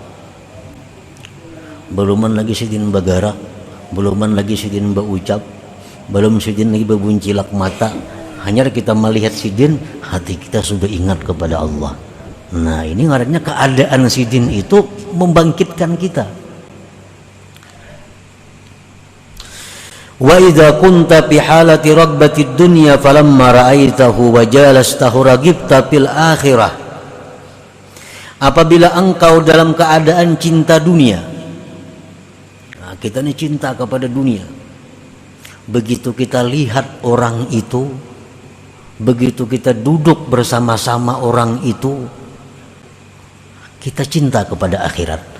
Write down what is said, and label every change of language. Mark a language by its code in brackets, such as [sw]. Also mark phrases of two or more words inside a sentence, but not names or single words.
[bjn] Baluman lagi sidin bagara, baluman lagi sidin baucap, belum sidin lagi bebuncilak mata, hanya kita melihat sidin hati kita sudah ingat kepada Allah. Nah, ini ngarannya keadaan sidin itu membangkitkan kita. [ar] وإذا كنت في حالة رغبة الدنيا فلما رأيته وجلسته رغبت في الآخرة. [id] Apabila engkau dalam keadaan cinta dunia. Nah, kita ini cinta kepada dunia. Begitu kita lihat orang itu, begitu kita duduk bersama-sama orang itu, kita cinta kepada akhirat.